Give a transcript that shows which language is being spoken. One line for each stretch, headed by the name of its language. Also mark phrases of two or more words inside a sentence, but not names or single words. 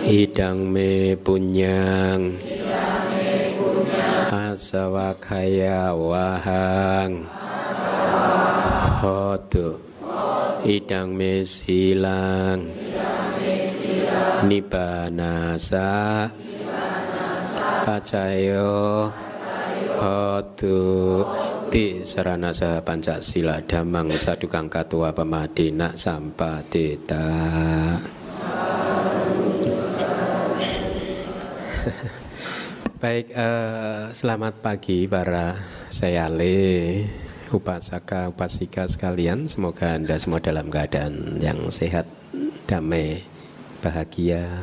Pali: Idang me punyang asawakaya wahang hotu idang me silang nibbanasa pacayo hotu ti saranasa pancasila dhammang sadukang katua pamadina sampadita.
Indonesian: Baik, selamat pagi para sayale, upasaka, upasika sekalian. Semoga Anda semua dalam keadaan yang sehat, damai, bahagia.